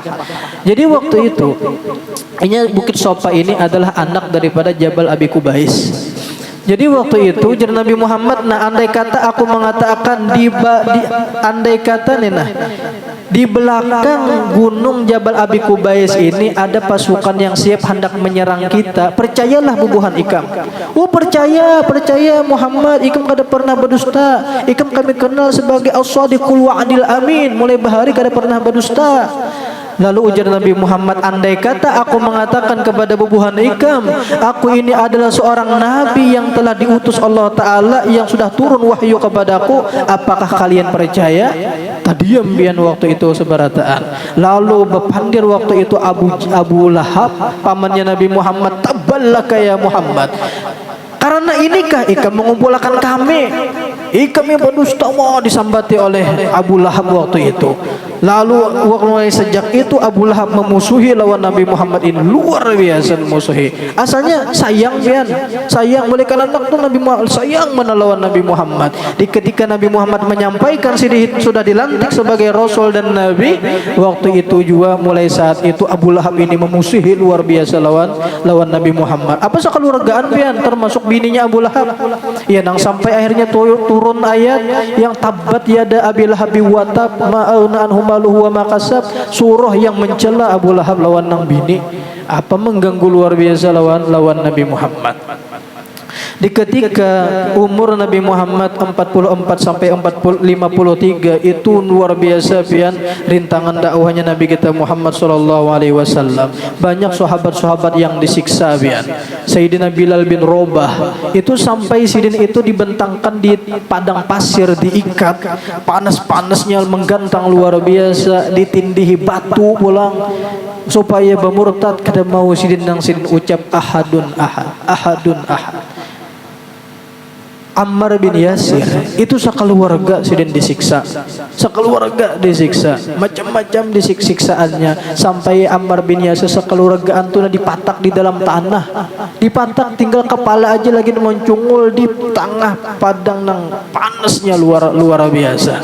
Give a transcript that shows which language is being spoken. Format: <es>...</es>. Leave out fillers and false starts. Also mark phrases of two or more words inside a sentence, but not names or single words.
<bjn>Jadi waktu itu ini bukit Sofa ini adalah anak daripada Jabal Abi Kubais. Jadi waktu itu jar Nabi Muhammad, andai kata aku mengatakan di belakang gunung Jabal Abi Kubais ini ada pasukan yang siap hendak menyerang kita, percayalah bubuhan ikam. Oh percaya Muhammad, ikam kada pernah berdusta, ikam kami kenal sebagai</bjn> <ar>الصادق الوعد الأمين,</ar> <bjn>mulai bahari kada pernah berdusta. Lalu ujar Nabi Muhammad, andai kata aku mengatakan kepada bubuhan ikam, aku ini adalah seorang nabi yang telah diutus Allah Ta'ala, yang sudah turun wahyu kepadaku, apakah kalian percaya? Tadiam bian waktu itu sebarataan. Lalu berpandir waktu itu Abu Lahab, pamannya Nabi Muhammad,</bjn> <ar>تبا لك يا محمد,</ar> <bjn>karena inikah ikam mengumpulkan kami? Ikam yang berdusta mau disambati oleh Abu Lahab waktu itu. Lalu mulai sejak itu Abu Lahab memusuhi lawan Nabi Muhammad ini, luar biasa memusuhi. Asalnya sayang mulai karena anak tuh Nabi Muhammad sayang menelawan Nabi Muhammad. Ketika Nabi Muhammad menyampaikan sudah dilantik sebagai Rasul dan Nabi, waktu itu juga mulai saat itu Abu Lahab ini memusuhi luar biasa lawan Nabi Muhammad. Apa sekeluargaan pian termasuk bininya Abu Lahab. Ya nang sampai akhirnya turun ayat yang</bjn> <ar>تبت يدا أبي لهب وتب ما أغنى عنه ماله وما كسب,</ar> <bjn>surah yang mencela Abu Lahab lawan nang bini. Apa mengganggu luar biasa lawan Nabi Muhammad. Di ketika umur Nabi Muhammad 44 sampai 53 itu luar biasa pian rintangan dakwahnya Nabi kita Muhammad</bjn> <ar>صلى الله عليه وسلم.</ar> <bjn>Banyak sahabat-sahabat yang disiksa pian. Sayyidina Bilal bin Rabah itu sampai sidin itu dibentangkan di padang pasir, diikat, panas-panasnya menggantang luar biasa, ditindihi batu pulang supaya bermurtad kada mau sidin nang sidin ucap</bjn> <ar>أحد أحد، أحد أحد.</ar> <bjn>Ammar bin Yasir itu sekeluarga sidin disiksa, sekeluarga disiksa, macam-macam disiksaannya, sampai Ammar bin Yasir sekeluarga antuna dipatak di dalam tanah, dipatak tinggal kepala aja lagi mencungul di tengah padang nang panasnya luar biasa.</bjn>